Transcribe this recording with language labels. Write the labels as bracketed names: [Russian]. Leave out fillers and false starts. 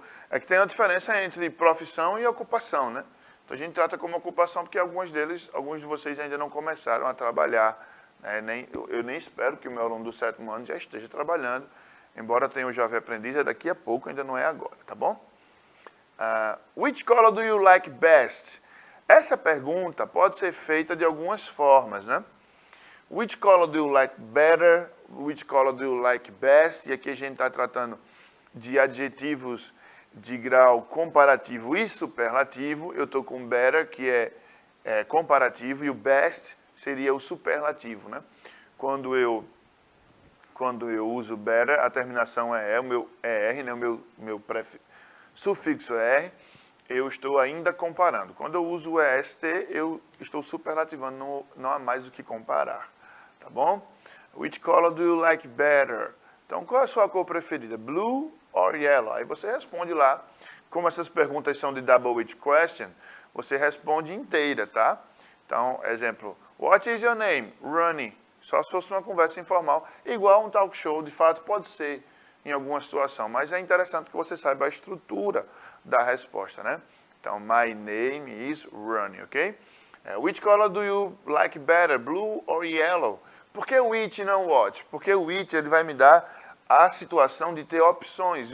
[Portuguese] É que tem uma diferença entre profissão e ocupação, né? Então a gente trata como ocupação porque alguns de vocês ainda não começaram a trabalhar. Né? Eu nem espero que o meu aluno do 7º ano já esteja trabalhando, embora tenha o jovem aprendiz, daqui a pouco, ainda não é agora, tá bom? [English] Which color do you like best? [Portuguese] Essa pergunta pode ser feita de algumas formas, né? [English] Which color do you like better? Which color do you like best? [Portuguese] E aqui a gente está tratando de adjetivos de grau comparativo e superlativo. Eu estou com better, que é comparativo, e o best seria o superlativo, né? Quando eu uso better, a terminação é o meu ER, né? O meu sufixo R, eu estou ainda comparando. Quando eu uso o EST, eu estou superlativando, não há mais o que comparar, tá bom? [English] Which color do you like better? [Portuguese] Então, qual é a sua cor preferida? [English] Blue or yellow? [Portuguese] Aí você responde lá. Como essas perguntas são de double weight question, você responde inteira, tá? Então, exemplo, [English] what is your name? [Portuguese] Ronnie. Só se fosse uma conversa informal, igual um talk show, de fato pode ser em alguma situação, mas é interessante que você saiba a estrutura da resposta, né? [English] Então, my name is Ronnie, ok? Which color do you like better, blue or yellow? [Portuguese] Por que which e não what? Porque o which ele vai me dar a situação de ter opções.